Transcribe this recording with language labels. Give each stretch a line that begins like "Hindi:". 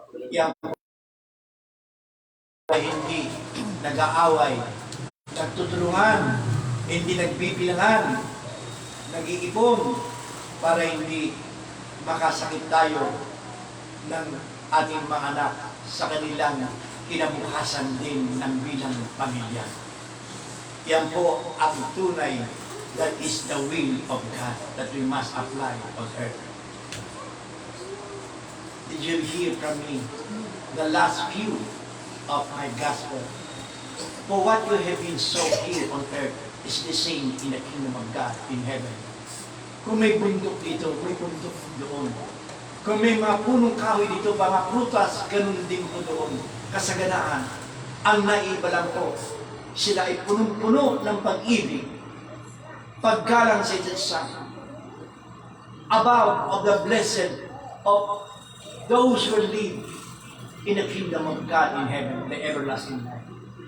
Filipino: Yan po ay hindi nag-aaway, nagtutulungan, hindi nagbibilangan, nag-iipon para hindi makasakit tayo ng ating mga anak sa kanilang kinabukasan din ng bilang pamilya. Yan po ang tunay
English: that is the will of God that we must apply on earth. Did you hear from me the last few of my gospel? For what you have been sown here on earth is the same in the kingdom of God in heaven.
Filipino: Kung may bundok dito, may bundok doon. Kung may mga punong kahoy dito, mga prutas, ganun din po doon. Kasaganaan. Ang naiba lang po, sila ay punong-puno ng pag-ibig, paggalang sa isa't isa,
English: above of the blessed of those who live in the kingdom of God in heaven, the everlasting life.